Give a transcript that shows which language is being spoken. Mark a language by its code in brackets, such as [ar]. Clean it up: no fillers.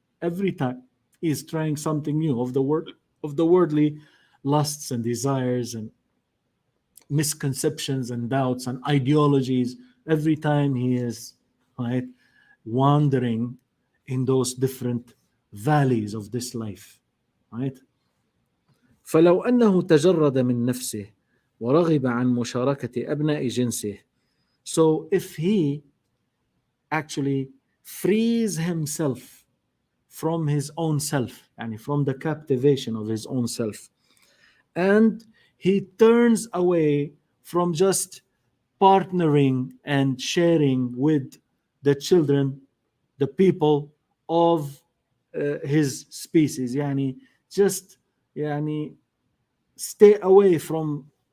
[en] Every time he is trying something new of the worldly lusts and desires and misconceptions and doubts and ideologies. Every time he is, right, wandering in those different valleys of this life, right? [ar] فلو أنه تجرد من نفسه ورغب عن مشاركة أبناء جنسه. [en] So if he actually frees himself from his own self, and from the captivation of his own self, and he turns away from just partnering and sharing with the children, the people of his species, يعني, just يعني, stay away from